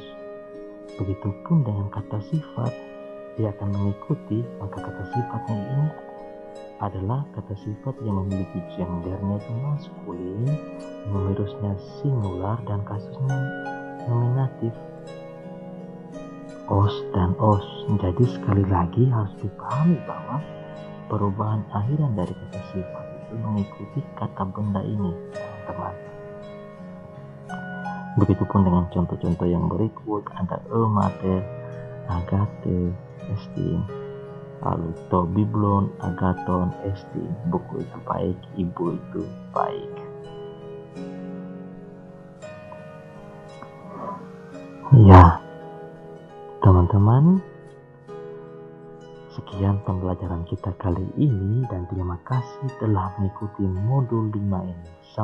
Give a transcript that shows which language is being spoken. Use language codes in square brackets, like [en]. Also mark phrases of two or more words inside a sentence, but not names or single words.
[id] Begitupun dengan kata sifat, dia akan mengikuti, maka kata sifatnya ini adalah kata sifat yang memiliki gendernya itu maskulin, numerusnya singular, dan kasusnya nominatif, os dan os. Jadi sekali lagi harus dipahami bahwa perubahan akhiran dari kata sifat itu mengikuti kata benda ini, teman-teman. Begitupun dengan contoh-contoh yang berikut, ada [el] μήτηρ, ἀγαθή, ἐστιν. Lalu τὸ βιβλίον ἀγαθόν ἐστιν. [id] Buku itu baik, ibu itu baik. Ya, teman-teman, sekian pembelajaran kita kali ini dan terima kasih telah mengikuti modul 5 ini.